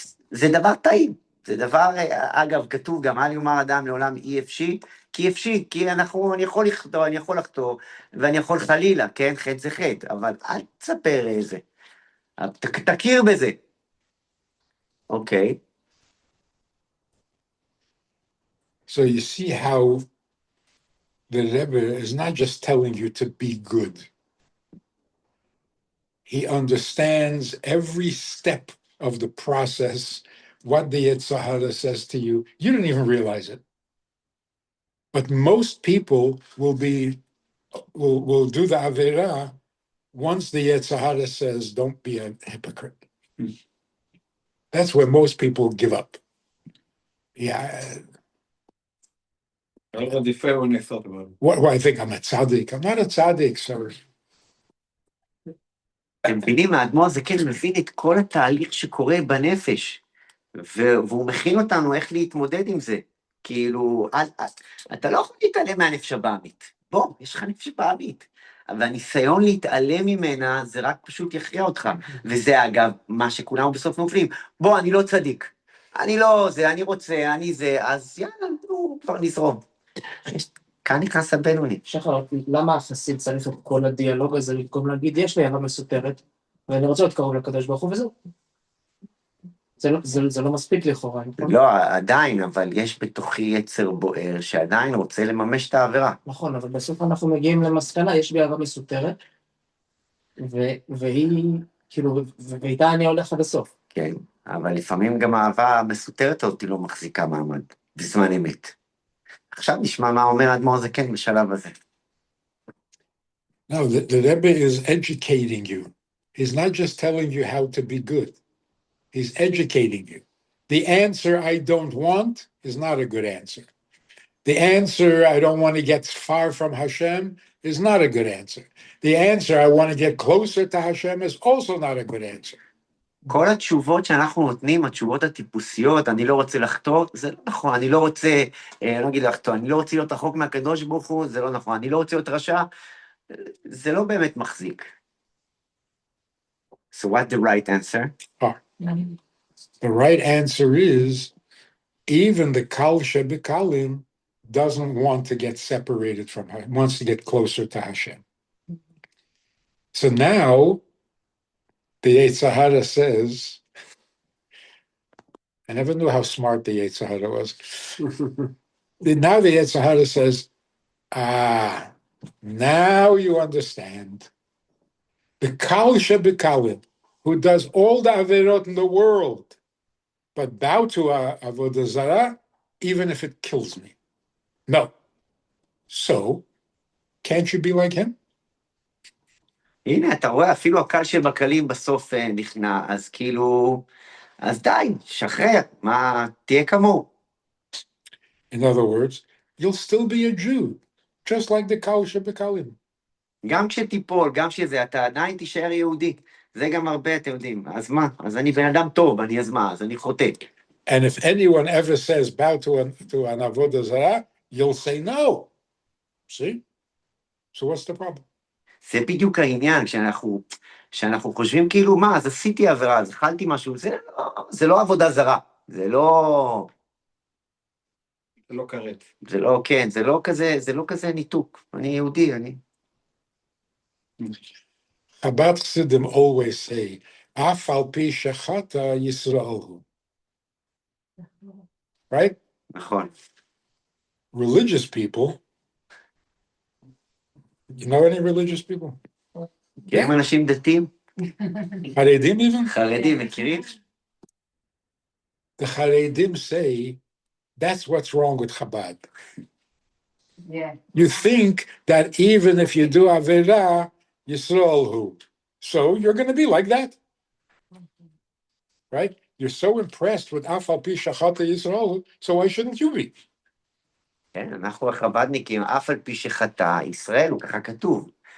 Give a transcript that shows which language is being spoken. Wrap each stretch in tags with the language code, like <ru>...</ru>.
<he>זה דבר טעים, זה דבר, אגב, כתוב גם, אל יאמר אדם לעולם אי אפשי, כי אני יכול לחטוא, ואני יכול חלילה, כן, חטא זה חטא, אבל אל תספר איזה, תכיר בזה. אוקיי.</he> <en>So you see how the Rebbe is not just telling you to be good. He understands every step of the process, what the Yetzer Hara says to you. You don't even realize it. But most people will do the Averah once the Yetzer Hara says, don't be a hypocrite. That's where most people give up. Yeah. I already felt when I thought about it. What do I think? I'm a tzaddik. I'm not a tzaddik, sir.</en> <he>אתם מבינים, האדמו"ר הזה כן מבין את כל התהליך שקורה בנפש, והוא מכין אותנו איך להתמודד עם זה. כאילו, אתה לא יכול להתעלם מהנפש הבאמית. בוא, יש לך נפש הבאמית. אבל הניסיון להתעלם ממנה, זה רק פשוט יכריע אותך. וזה אגב, מה שכולנו בסוף נופלים. בוא, אני לא צדיק. אני לא זה, אני רוצה, אני זה, אז יאללה, כבר נזרום. כאן נכנס הבינוני. שחר, למה החסיד צריך את כל הדיאלוג הזה, במקום להגיד, יש לי אהבה מסותרת, ואני רוצה להיות קרוב לקדוש ברוך הוא וזהו. זה לא מספיק לכאורה. לא, עדיין, אבל יש בתוכי יצר בוער, שעדיין רוצה לממש את העבירה. נכון, אבל בסוף אנחנו מגיעים למסקנה, יש בי אהבה מסותרת, והיא, כאילו, ואיתה אני הולך עד הסוף. כן, אבל לפעמים גם האהבה המסותרת אותי לא מחזיקה מעמד, בזמן אמת. עכשיו נשמע מה אומר האדמו"ר הזה כן בשלב הזה.</he> <en>No, the Rebbe is educating you. He's not just telling you how to be good. He's educating you. The answer I don't want is not a good answer. The answer I don't want to get far from Hashem is not a good answer. The answer I want to get closer to Hashem is also not a good answer.</en> <he>כל התשובות שאנחנו נותנים, התשובות הטיפוסיות, אני לא רוצה לחטוא, זה לא נכון, אני לא רוצה, לא אגיד לחטוא, אני לא רוצה להיות רחוק מהקדוש ברוך הוא, זה לא נכון, אני לא רוצה להיות רשע, זה לא באמת מחזיק.</he> <en>So what's the right answer? The right answer is, even the Kal Shebekalim doesn't want to get separated from Hashem, wants to get closer to Hashem. So now, the Yetzer Hara says, I never knew how smart the Yetzer Hara was. Now the Yetzer Hara says, now you understand. The Kal Shebekalim, who does all the Averot in the world, but bow to Avodah Zarah, even if it kills me. No. So, can't you be like him?</en> <he>הנה, אתה רואה, אפילו הקל שבקלים בסוף נכנע, אז כאילו, אז די, שחרר, מה, תהיה כמוהו.</he> <en>In other words, you'll still be a Jew, just like the Kal Shebekalim.</en> <he>גם כשתיפול, גם שזה, אתה עדיין תישאר יהודי. זה גם הרבה, אתם יודעים. אז מה? אז אני בן אדם טוב, אז מה? אז אני חוטא.</he> <en>And if anyone ever says bow to an Avodah Zarah, you'll say no. See? So what's the problem?</en> <he>זה בדיוק העניין, כשאנחנו חושבים כאילו, מה, אז עשיתי עבירה, אז אכלתי משהו, זה לא עבודה זרה. זה לא כרת. זה לא, כן, זה לא כזה ניתוק. אני יהודי, אני...</he> <en>Chabad Chassidim always say,</en> <he>Af al pi shechata Yisrael.</he> <en>Right?</en> <he>נכון.</he> <en>Religious people, you know any religious people?</en> <he>כי הם אנשים דתיים,</he> <en>Haredim even?</en> <he>חרדים, מכירים?</he> <en>The Haredim say, that's what's wrong with Chabad. Yeah. You think that even if you do Averah,</en> <he>Yisrael hu.</he> <en>So you're going to be like that. Right? You're so impressed with</en> <he>Af al pi shechata Yisrael,</he> <en>so why shouldn't you be?</en> <he>כן, אנחנו החבדניקים, אף על פי שחטא, ישראל הוא ככה כתוב.</he>